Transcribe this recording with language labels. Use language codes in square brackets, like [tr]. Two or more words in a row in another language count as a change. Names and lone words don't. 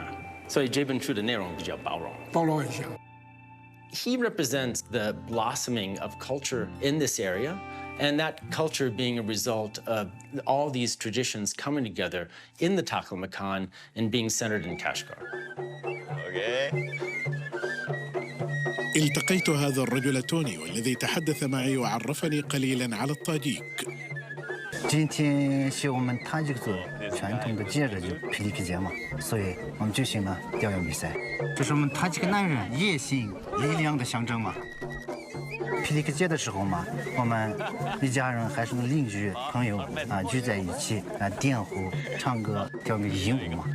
[zh] 所以这本书的内容比较包容。包罗万象。 [en] He represents the blossoming of culture in this area, and that culture being a result of all these traditions coming together in the Taklamakan and being centered in Kashgar. Okay. [ar] التقيت هذا الرجل توني والذي تحدث معي وعرفني قليلا على الطاجيك. [zh] 今天是我们塔吉克族传统的节日，就霹雳克节嘛，所以我们举行了表演比赛。这是我们塔吉克男人野性力量的象征嘛。霹雳克节的时候嘛，我们一家人还是邻居朋友啊聚在一起啊点火、唱歌、跳个艳舞嘛。